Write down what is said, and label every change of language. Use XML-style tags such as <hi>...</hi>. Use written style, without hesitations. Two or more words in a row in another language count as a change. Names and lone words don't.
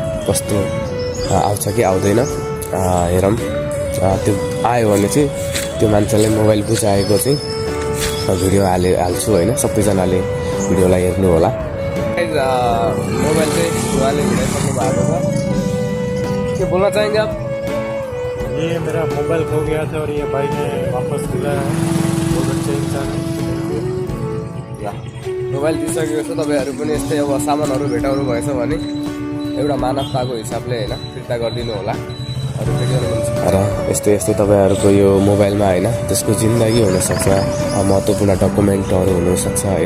<ne>कस्तो आउँछ कि आउँदैन हेरौँ। त्यो आयो भने चाहिँ त्यो मान्छेलाई मोबाइल बुझाएको चाहिँ भिडियो हाल्छु हैन। सबैजनाले भिडियोलाई हेर्नु होला। मोबाइल चाहिँ उहाँले भिडाइसक्नु भएको छ। के बोल्न</ne> <hi>चाहेंगे आप? ये मेरा मोबाइल खो गया था और ये भाई ने वापस दिलाया। बहुत अच्छे इंसान है।</hi> <ne>मोबाइल दिइसकेको छ। तपाईँहरू पनि यस्तै अब सामानहरू भेटाउनु भएछ भने एउटा मानवताको हिसाबले हैन फिर्ता गरिदिनु होला। र यस्तै यस्तै तपाईँहरूको यो मोबाइलमा हैन त्यसको जिन्दगी हुनसक्छ, महत्त्वपूर्ण डकुमेन्टहरू हुनसक्छ हैन।</ne>